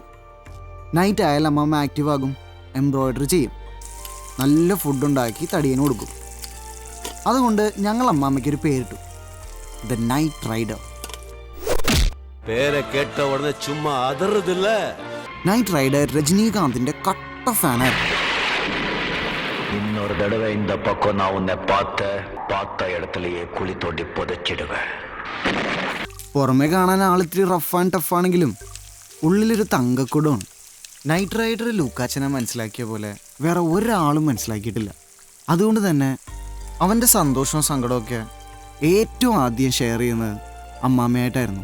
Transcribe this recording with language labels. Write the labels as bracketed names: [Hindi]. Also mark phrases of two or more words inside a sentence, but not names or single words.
[Malayalam] നൈറ്റ് ആയാൽ അമ്മാമ്മ ആക്റ്റീവ് ആകും, എംബ്രോയ്ഡറി ചെയ്യും, നല്ല ഫുഡുണ്ടാക്കി തടിയന് കൊടുക്കും. അതുകൊണ്ട് ഞങ്ങൾ അമ്മാമ്മയ്ക്കൊരു പേരിട്ടു, ദ നൈറ്റ് റൈഡർ. പേരെ കേട്ട ഉടനെ ചുമ്മാ അതറുതില്ല. നൈറ്റ് റൈഡർ രജനീകാന്തിന്റെ കട്ട ഫാനായിരുന്നു. [Tamil] இன்னொரு தடவை இந்த பக்கம் நான் உன்னை பார்த்த இடத்துலயே குழி தோண்டி புதைச்சிடுவேன். [Malayalam] പുറമെ കാണാൻ ആളിത്തിരി [English] rough and toughആണെങ്കിലും [Malayalam] ഉള്ളിലൊരു തങ്കക്കുടമാണ്. നൈറ്റ് റൈഡർ ലൂക്കാച്ചനെ മനസ്സിലാക്കിയ പോലെ വേറെ ഒരാളും മനസ്സിലാക്കിയിട്ടില്ല. അതുകൊണ്ട് തന്നെ അവൻ്റെ സന്തോഷവും സങ്കടമൊക്കെ ഏറ്റവും ആദ്യം ഷെയർ ചെയ്യുന്നത് അമ്മാമ്മയായിട്ടായിരുന്നു.